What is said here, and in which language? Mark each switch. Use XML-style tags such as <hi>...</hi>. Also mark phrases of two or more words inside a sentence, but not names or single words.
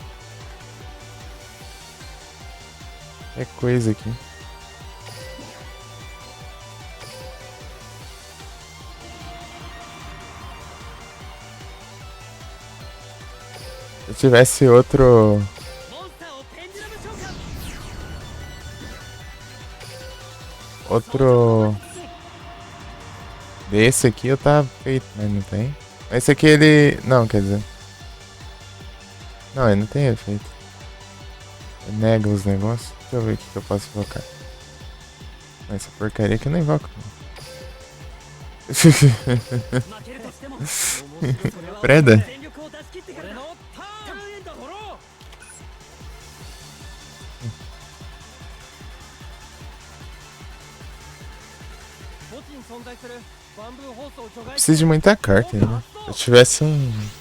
<pt>É coisa aqui. Se eu tivesse outro.</pt> <ja>モンスターをペンデュラム召喚</ja> <pt>Outro. Desse aqui eu tava feito, mas não tem. Esse aqui ele. Não, quer dizer. Não, ele não tem efeito. Ele nega os negócios. Deixa eu ver o que eu posso invocar. Essa porcaria aqui eu não invoco.</pt> <ja>負けるとしてもそれは</ja> <pt>Preda?</pt> <ja>全力を出し切ってから俺だのターンエンドドロー 墓地に存在するバンブーホースを除外</ja> <pt>Preciso de muita carta aí, né? Se eu tivesse um.</pt>